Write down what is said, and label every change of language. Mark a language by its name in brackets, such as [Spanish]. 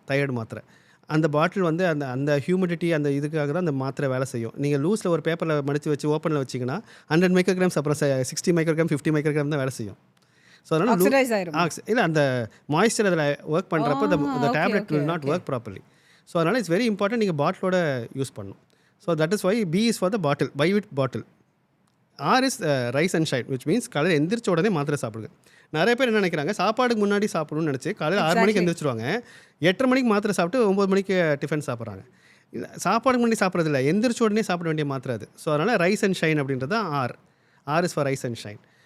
[Tamil] Thyroid மாத்திரை அந்த பாட்டில் வந்து அந்த ஹியூமிடிட்டி அந்த இதுக்காக தான் அந்த மாத்திரை வேலை செய்யும். நீங்கள் லூஸில் ஒரு பேப்பரில் மடித்து வச்சு ஓப்பனில் வச்சிங்கன்னா 100 மைக்ரோகிராம்ஸ் அப்புறம் 60 மைக்ரோகிராம் 50 மைக்ரோகிராம் தான் வேலை செய்யும். ஸோ அதனால் இல்லை அந்த மாய்ஸ்சர் அதில் ஒர்க் பண்ணுறப்போ the tablet [English] will not work properly. [Tamil] So அதனால் [English] it's very important [Tamil] நீங்கள் பாட்டிலோட யூஸ் பண்ணணும். [English] So that is why B is for the bottle, buy with bottle. [Tamil] R is rice and shine, which means காலையில் எந்திரிச்ச உடனே மாத்திரை சாப்பிடுங்க. நிறைய பேர் என்ன நினைக்கிறாங்க, சாப்பாடுக்கு முன்னாடி சாப்பிடணும்னு நினச்சி காலையில் 6 மணிக்கு எந்திரிச்சிருவாங்க, 8:30 மணிக்கு மாத்திரை சாப்பிட்டு 9 மணிக்கு டிஃபன் சாப்பிட்றாங்க. இல்லை, சாப்பாடுக்கு முன்னாடி சாப்பிட்றது இல்லை, எந்திரிச்ச உடனே சாப்பிட வேண்டிய மாத்திரை அது. ஸோ அதனால் ரைஸ் அண்ட் ஷைன் அப்படின்றது [English] R is for rise and shine.